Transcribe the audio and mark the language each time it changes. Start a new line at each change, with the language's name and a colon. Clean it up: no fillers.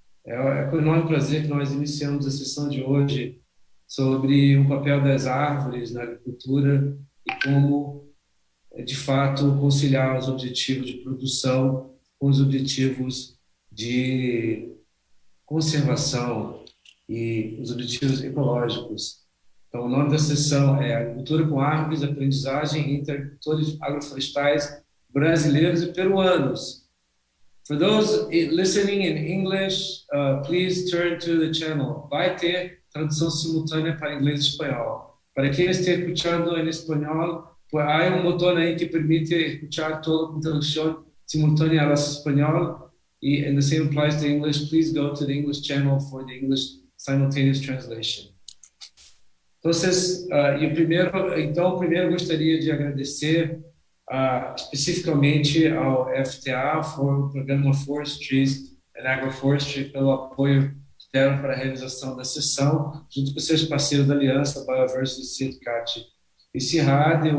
Portuguese: É com enorme prazer que nós iniciamos a sessão de hoje sobre o papel das árvores na agricultura e como, de fato, conciliar os objetivos de produção com os objetivos de conservação e os objetivos ecológicos. Então, o nome da sessão é Agricultura com Árvores, Aprendizagem entre Agricultores Agroflorestais Brasileiros e Peruanos.
English: For those listening in English, please turn to the channel.
Portuguese: Vai ter tradução simultânea para inglês e espanhol. Para quem está escutando em espanhol,
Spanish: pues hay un botón ahí que permite escuchar todo con traducción simultánea al español.
English: And the same applies to English. Please go to the English channel for the English simultaneous translation.
Portuguese: Primeiro gostaria de agradecer especificamente ao FTA, o Programa Forestries and Agroforestry, pelo apoio que deram para a realização da sessão, junto com seus parceiros da Aliança Bioversity Syndicat e CIRAD.